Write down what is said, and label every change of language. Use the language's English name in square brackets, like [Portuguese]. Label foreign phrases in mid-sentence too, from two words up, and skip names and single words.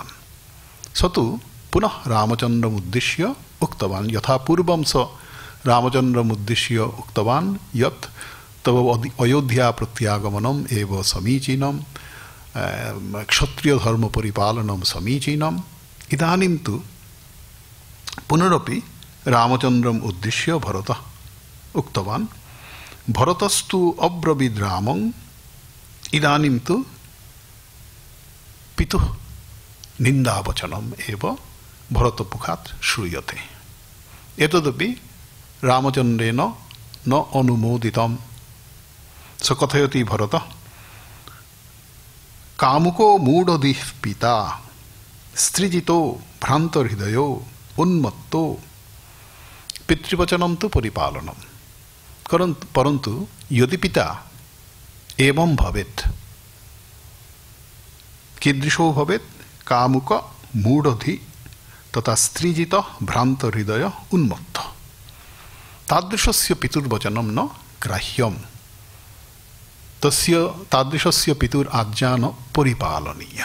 [Sanskrit] সতু পুনঃ রামচন্দ্রমুদ্দিশ্য উক্তবান যথা পূর্বম স রামচন্দ্রমুদ্দিশ্য উক্তবান যৎ তব অযোধ্যা প্রত্যাগমনম এব সমীচীনম ক্ষত্রিয় ধর্ম পরিপালনম সমীচীনম। ইদানীম তু পুনরপি রামচন্দ্রম উদ্দিশ্য ভরত উক্তবান ভরতস্তু অব্রবিদ রামং ইদানীম তু পিতুঃ নিন্দাবচনম এব ভরতমুখাৎ শ্রূয়তে। এতদপি রামচন্দ্রেণ ন অনুমোদিতম। স কথয়তি ভরত কামুকো মূঢ়ধিঃ পিতা স্ত্রীজিতো ভ্রান্তহৃদয়ো উন্মত্তো পিতৃবচনম তু পরিপালনম। পরন্তু यदि पिता एवं भवेत्, कीदृशो भवेत्? कामुक मूढधि तथा स्त्रीजित भ्रांत हृदय उन्मत्त, तादृशस्य पितुर्वचनं न ग्राह्यं, तस्य तादृशस्य पितुराज्ञा न परिपालनीया।